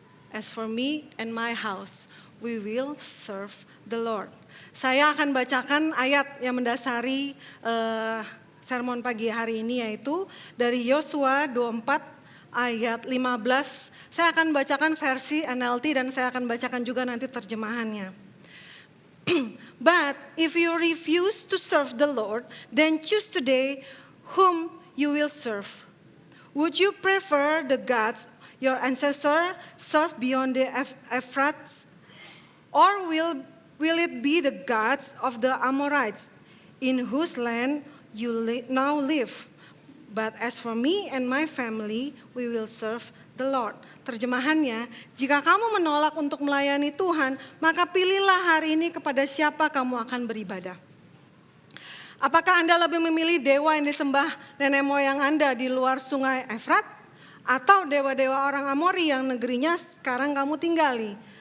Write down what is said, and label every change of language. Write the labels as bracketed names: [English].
[English] As for me and my house, we will serve the Lord. [Indonesian] Saya akan bacakan ayat yang mendasari sermon pagi hari ini, yaitu dari Yosua 24 ayat 15. Saya akan bacakan versi NLT dan saya akan bacakan juga nanti terjemahannya. [English] But if you refuse to serve the Lord, then choose today whom you will serve. Would you prefer the gods your ancestors served beyond the Euphrates? Or will it be the gods of the Amorites, in whose land you now live? But as for me and my family, we will serve the Lord. [Indonesian] Terjemahannya, jika kamu menolak untuk melayani Tuhan, maka pilihlah hari ini kepada siapa kamu akan beribadah. Apakah Anda lebih memilih dewa yang disembah nenek moyang Anda di luar sungai Efrat? Atau dewa-dewa orang Amori yang negerinya sekarang kamu tinggali?